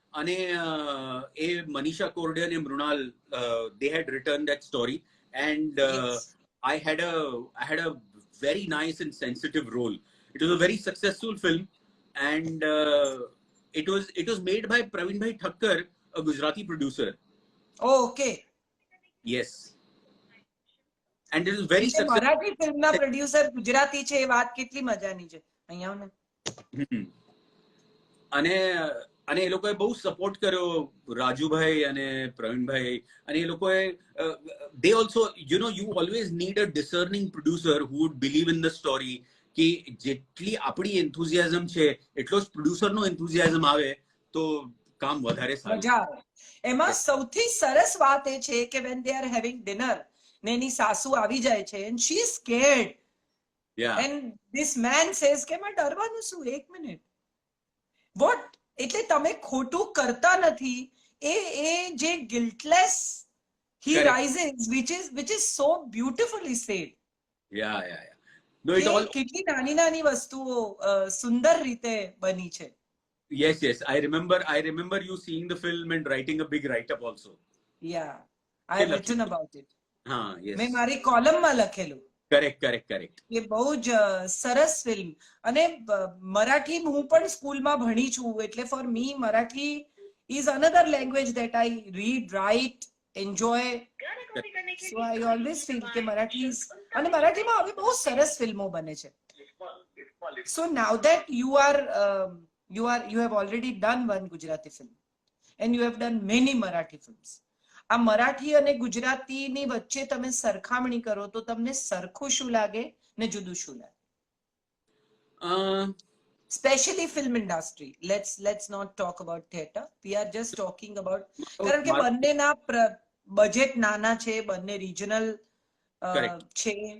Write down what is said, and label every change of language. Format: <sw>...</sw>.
<en>અને એ મનીષા કોરડે અને Mrinal, they had written that story and I had a very nice and sensitive role. It was a very successful film, and it was made by Praveen Bhai Thakkar, a Gujarati producer. Oh, okay. Yes, and it was very</en> <gu>એટલે</gu> <en>successful.</en> <gu>Marathi ફિલ્મના producer Gujarati છે એ વાત કેટલી મજાની છે. અહીંયા આવો ને. અને અને એ લોકોએ બહુ સપોર્ટ કર્યો રાજુભાઈ અને પ્રવીણભાઈ અને એ લોકોએ</gu> <en>they also, you know, you always need a discerning producer who would believe in the story</en> <gu>કે જેટલી આપણી enthusiasm છે એટલો જ producer નો enthusiasm આવે તો કામ વધારે સારું. મજા આવે. એમાં સૌથી સરસ વાત એ છે કે</gu> <en>when they are having dinner</en> <gu>ને એની સાસુ આવી જાય છે</gu> <en>and she is scared Yeah. and this man says</en> <gu>કે માં ડરવાનું શું, એક મિનિટ, what, એટલે તમે ખોટું કરતા નથી, એ જે guiltless he</gu> <en>Correct. rises, which is so beautifully said. Yeah. No, it</en> <gu>કે</gu> <en>all.</en> <gu>કેટલી નાની નાની વસ્તુઓ સુંદર રીતે બની છે.</gu> <en>Yes. I remember you seeing the film and writing a big write-up also. Yeah, I have</en> <gu>કે</gu> <en>written about it. हाँ, yes.</en> <gu>મેં મારી કોલમમાં લખેલું.</gu> <en>Correct.</en> <gu>એ બહુ જ સરસ ફિલ્મ. અને મરાઠી હું પણ સ્કૂલમાં ભણી છું, એટલે</gu> <en>For me Marathi is another language that I read, write, enjoy. So I always feel</en> <gu>કે મરાઠી ઇઝ, અને મરાઠીમાં હવે બહુ સરસ ફિલ્મો બને છે.</gu> <en>So now that you have already done one Gujarati film and you have done many Marathi films.</en> <gu>આ મરાઠી અને ગુજરાતીની વચ્ચે તમે સરખામણી કરો તો તમને સરખું શું લાગે ને જુદું શું લાગે?</gu> <en>Especially film industry. Let's not talk about theater. We are just talking about,</en> <gu>કારણ કે બંનેના બજેટ નાના છે, બંને રિજનલ છે.</gu>